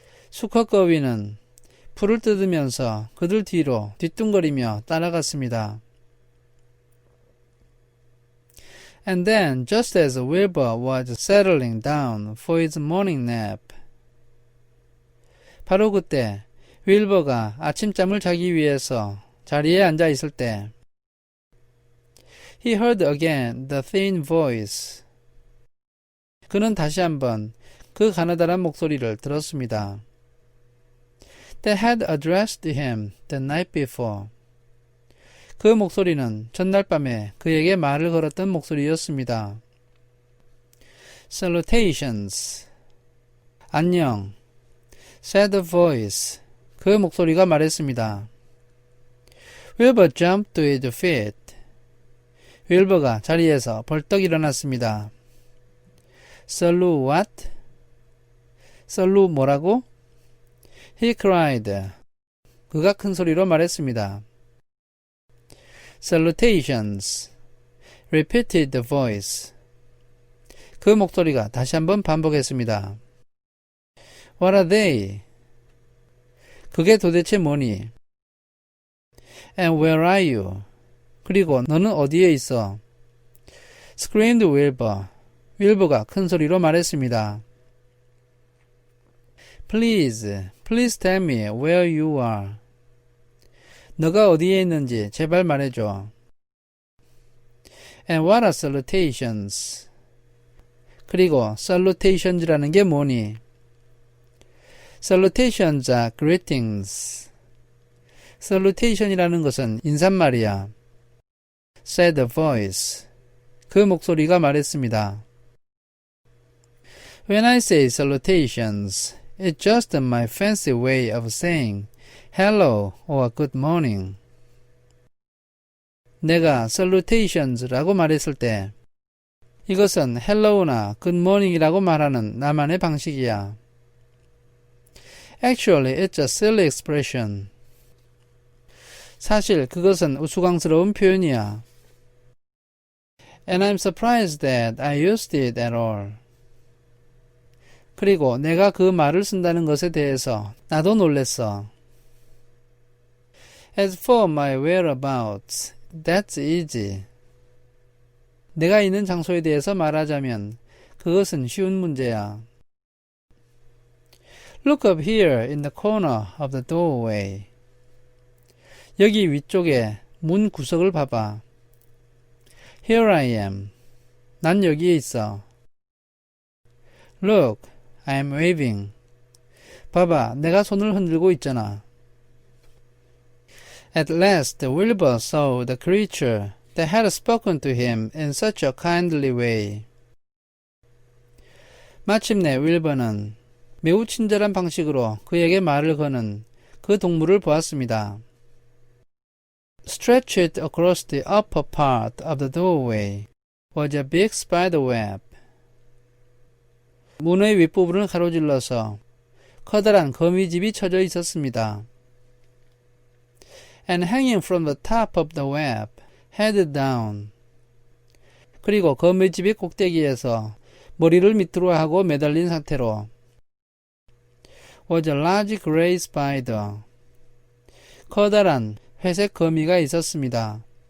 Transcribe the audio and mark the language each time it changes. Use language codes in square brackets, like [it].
[ko] 수컷거위는 풀을 뜯으면서 그들 뒤로 뒤뚱거리며 따라갔습니다. [en] And then, just as Wilbur was settling down for his morning nap, [ko] 바로 그때 윌버가 아침잠을 자기 위해서 자리에 앉아 있을 때 [en] He heard again the thin voice. [ko] 그는 다시 한번 그 가느다란 목소리를 들었습니다. [en] That had addressed him the night before. [ko] 그 목소리는 전날 밤에 그에게 말을 걸었던 목소리였습니다. [en] Salutations. [ko] 안녕. [en] Said the voice. [ko] 그 목소리가 말했습니다. [en] Wilbur jumped to his feet. [ko] 윌버가 자리에서 벌떡 일어났습니다. [en] Salute what? Salute [ko] 뭐라고? [en] He cried. [ko] 그가 큰 소리로 말했습니다. [en] Salutations. Repeated the voice. [ko] 그 목소리가 다시 한번 반복했습니다. [en] What are they? [ko] 그게 도대체 뭐니? [en] And where are you? [ko] 그리고 너는 어디에 있어? [en] Screamed Wilbur. [ko] 윌버가 큰 소리로 말했습니다. [en] Please tell me where you are. [ko] 너가 어디에 있는지 제발 말해줘. [en] And what are salutations? [ko] 그리고 salutations라는 게 뭐니? [en] Salutations are greetings. [ko] Salutation이라는 것은 인사말이야. [en] Said the voice. [ko] 그 목소리가 말했습니다. [en] When I say salutations, it's just my fancy way of saying hello or good morning. [ko] 내가 salutations라고 말했을 때 이것은 hello나 good morning이라고 말하는 나만의 방식이야. [en] Actually, it's a silly expression. [ko] 사실 그것은 우스꽝스러운 표현이야. [en] And I'm surprised that I used it at all. [ko] 그리고 내가 그 말을 쓴다는 것에 대해서 나도 놀랬어. [en] As for my whereabouts, that's easy. [ko] 내가 있는 장소에 대해서 말하자면 그것은 쉬운 문제야. [en] Look up here in the corner of the doorway. [ko] 여기 위쪽에 문 구석을 봐봐. [en] Here I am. [ko] 난 여기에 있어. [en] Look, I'm waving. [ko] 봐봐, 내가 손을 흔들고 있잖아. [en] At last, Wilbur saw the creature that had spoken to him in such a kindly way. [ko] 마침내 윌버는 매우 친절한 방식으로 그에게 말을 거는 그 동물을 보았습니다. [en] Stretched across the upper part of the doorway was a big spider web. [ko] 문의 윗부분을 가로질러서 커다란 거미집이 쳐져 있었습니다. [en] and hanging from the top of the web, head down. [ko] 그리고 거미집이 꼭대기에서 머리를 밑으로 하고 매달린 상태로 [en] was a large gray spider. [ko] 커다란 회색 거미가 있었습니다.